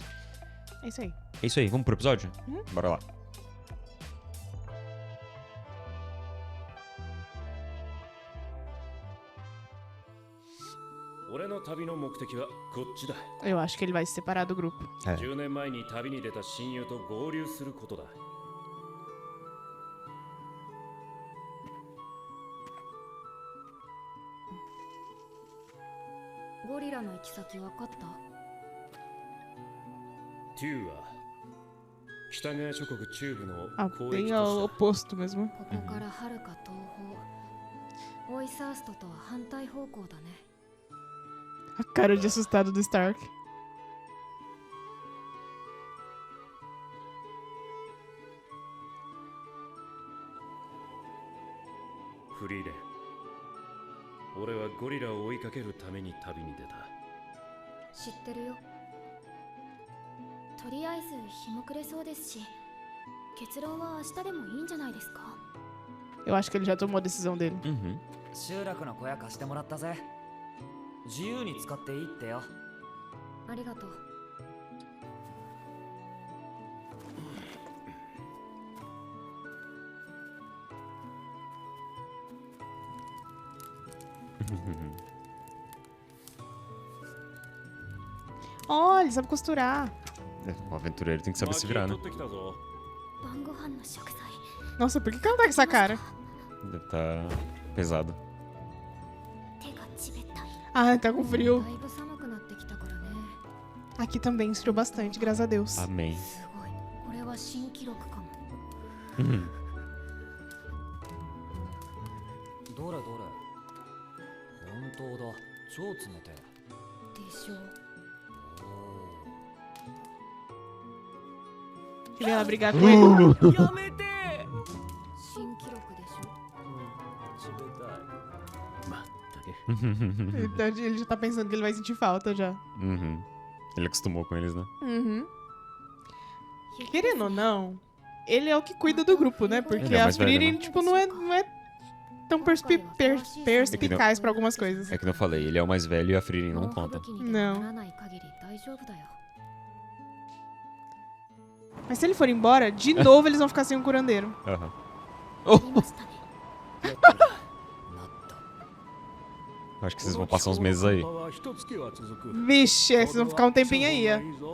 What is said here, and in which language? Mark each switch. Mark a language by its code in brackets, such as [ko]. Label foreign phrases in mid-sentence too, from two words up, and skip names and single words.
[pt] É isso aí. É isso aí, vamos pro episódio? Bora lá. Eu acho que ele vai se separar do grupo. [ja] 10 年前に旅に出た親友と合流することだ。ゴリラの行き先分かった？テューは北側諸国中部の [pt] Ah, [ja] 交 [pt] bem [ja] 易 [pt] ao [ja] 都市だ。 [pt] oposto mesmo. [ja] ここからはるか東方。オイサーストとは反対方向だね。 [pt] A cara de assustado do Stark. [ja] フリーレン、俺はゴリラを追いかけるために旅に出た。知ってるよ。とりあえず日も暮れそうですし、結論は明日でもいいんじゃないですか。 [pt] Eu acho que ele já tomou a decisão dele. [ja] 集落の小屋貸してもらったぜ。自由に使っていいってよ。ありがとう。 [pt] Olha, ele sabe costurar. O aventureiro tem que saber se virar, né? [ja] 取ってきたぞ。晩ご飯の食材。 [pt] Nossa, por que ela tá com essa cara? Deve tá pesado. [ja] 手がちべったい。 [pt] Ah, tá com frio. [ja] だいぶ寒くなってきたからね。 [pt] Aqui também esfriou bastante, graças a Deus. Amém. [ja] すごい。これは新記録かも。どれどれ。本当だ。超冷てえ。でしょう。 [pt] Queria ela brigar com ele. [ja] やめて。新記録でしょ。冷たい。まったく。 [pt] Ele já tá pensando que ele vai sentir falta já. Ele acostumou com eles, né? Querendo ou não, ele é o que cuida do grupo, né? Porque Ele é a mais velho, Frieren, né? tipo, não é tão perspicaz pra algumas coisas. É que não falei, ele é o mais velho e a Frieren não [ja] 猛吹 [pt] conta. [ja] 雪にでもならない限り大丈夫だよ。 [pt] Mas se ele for embora, de novo eles vão ficar sem um curandeiro. Aham. [ja] ありましたね。 [pt] Acho que vocês vão passar uns meses aí. Vixe, vocês vão ficar um tempinho aí, ó.